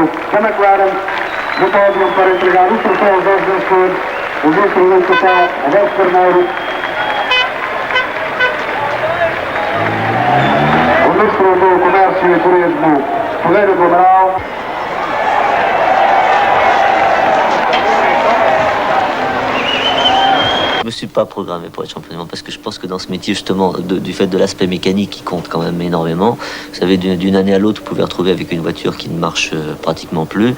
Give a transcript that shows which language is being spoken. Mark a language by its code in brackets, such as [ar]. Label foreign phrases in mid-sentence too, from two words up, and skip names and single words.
[pt] da McLaren no pódio para entregar o troféu aos vencedores, o ministro do Total, Roberto Carneiro, o ministro do Comércio e Turismo, Ferreira do Amaral. [fr] Je ne me suis pas programmé pour être champion du monde parce que je pense que dans ce métier, justement, du fait de l'aspect mécanique qui compte quand même énormément, vous savez, d'une année à l'autre, vous pouvez retrouver avec une voiture qui ne marche pratiquement plus.